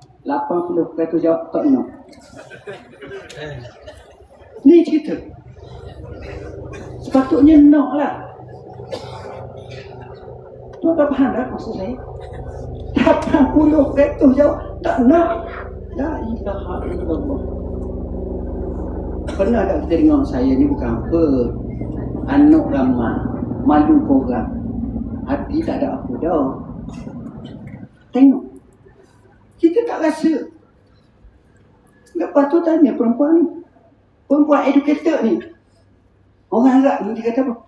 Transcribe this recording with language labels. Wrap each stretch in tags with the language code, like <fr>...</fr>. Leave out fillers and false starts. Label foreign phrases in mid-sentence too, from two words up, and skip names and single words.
<ms>80% jawab tak nak. Ni cerita. Sepatutnya nak lah. Tuan tak faham tak maksud saya? 80% jawab tak nak.</ms> <ar>La ilaha illallah.</ar> <ms>Pernah tak kita dengar saya ni bukan apa, anak ramai, malu korang, hati tak ada apa dah. Tengok, kita tak rasa. Lepas tu tanya perempuan ni, perempuan educated ni, orang Arab ni, dia kata apa?</ms>